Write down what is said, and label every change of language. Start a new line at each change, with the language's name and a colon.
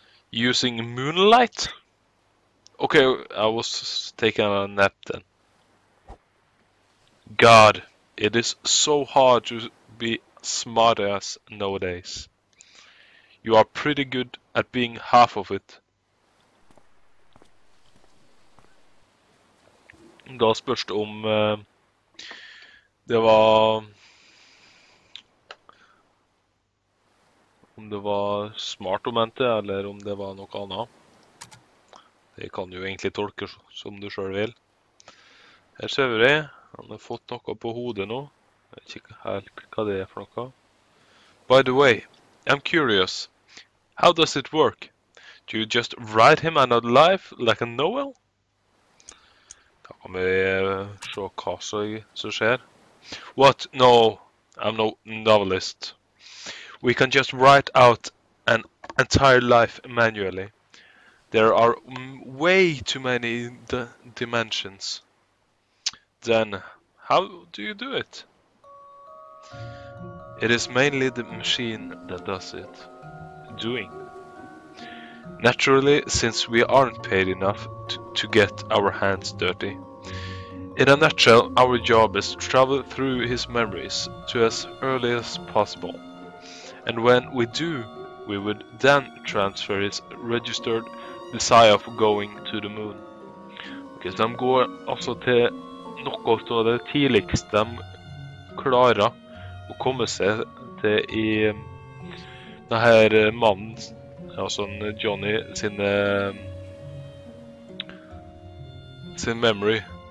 English: Using moonlight? Okay, I was taking a nap then. God, it is so hard to be smartass nowadays. You are pretty good at being half of it.
Norwegian: Da spørs det om det var smart å mente, eller om det var noe annet. Det kan du jo egentlig tolke som du selv vil. Her ser vi, han har fått noe på hodet nå. Jeg vet ikke helt hva det er for noe.
English: By the way, I'm curious. How does it work? Do you just write him another life like a novel?
Norwegian: Da kan vi se hva som skjer.
English: What? No, I'm no novelist. We can just write out an entire life manually. There are way too many dimensions. Then, how do you do it? It is mainly the machine that does it. Doing. Naturally, since we aren't paid enough to get our hands dirty. In a nutshell, our job is to travel through his memories to as early as possible. And when we do, we would then transfer his registered desire of going to the moon.
Norwegian: Ok, så de går altså til noe av det tidligste de klarer å komme seg til i denne mannen, altså Johnny, sin memory.